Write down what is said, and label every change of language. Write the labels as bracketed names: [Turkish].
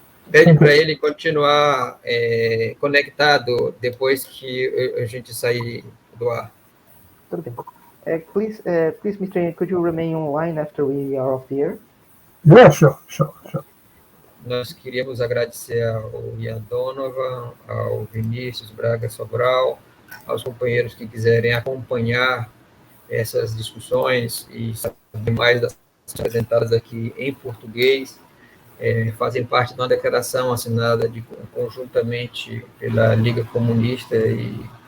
[Portuguese] Pede para ele continuar conectado depois que a gente sair do ar. Tudo bem. [English] Please, Mr. Ian, could you remain online after we are off the air? Yeah, sure. [Portuguese] Nós queríamos agradecer ao Ian Donovan, ao Vinícius Braga Sobral, aos companheiros que quiserem acompanhar essas discussões e saber mais das apresentadas aqui em português, fazem parte de uma declaração assinada conjuntamente pela Liga Comunista e